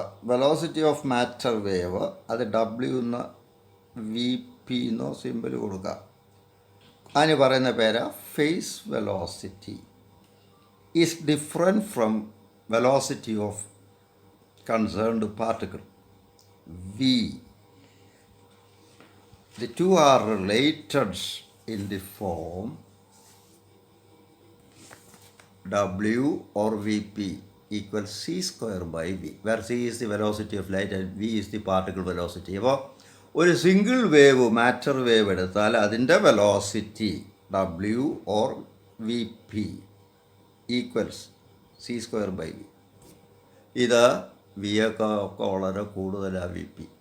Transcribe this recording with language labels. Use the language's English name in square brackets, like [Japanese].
[Malayalam] Velocity of matter wave അത് W എന്ന് VP എന്നോ സിമ്പിൾ കൊടുക്കുക. അതിന് പറയുന്ന പേരാ phase velocity. [English] Is different from velocity of concerned particle V. The two are related in the form W or VP equals c square by v, where c is the velocity of light and v is the particle velocity. [Malayalam] അപ്പോൾ ഒരു single wave matter wave എടുത്താൽ അതിൻ്റെ velocity W or VP equals c square by v. ഇത് v ഒക്കെ വളരെ കൂടുതലാണ് VP.